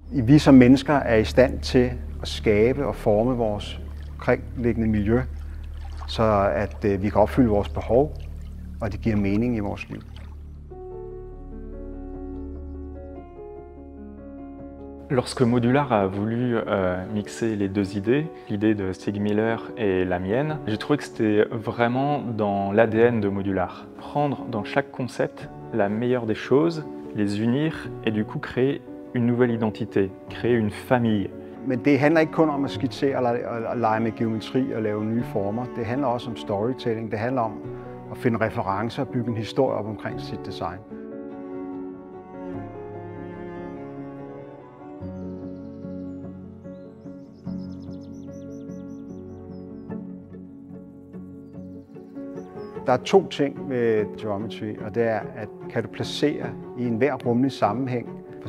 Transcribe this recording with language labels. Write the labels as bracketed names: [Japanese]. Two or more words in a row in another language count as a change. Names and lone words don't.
[Danish] vi som mennesker er i stand til at skabe og forme vores omkringliggende miljø, så at vi kan opfylde vores behov, og det giver mening i vores liv. [French] Lorsque Modular a voulu mixer les deux idées, l'idée de Stig Miller et la mienne, j'ai trouvé que c'était vraiment dans l'ADN de Modular. Prendre dans chaque concept la meilleure des choses, les unir et du coup créer une nouvelle identité, créer une famille. [Danish] Men det handler ikke kun om at skitsere og lege med geometri og lave nye former. Det handler også om storytelling. Det handler om at finde referencer og bygge en historie op omkring sit design. Der er to ting med geometry, og det er, at kan du placere i enhver rummelig sammenhæng, f.eks.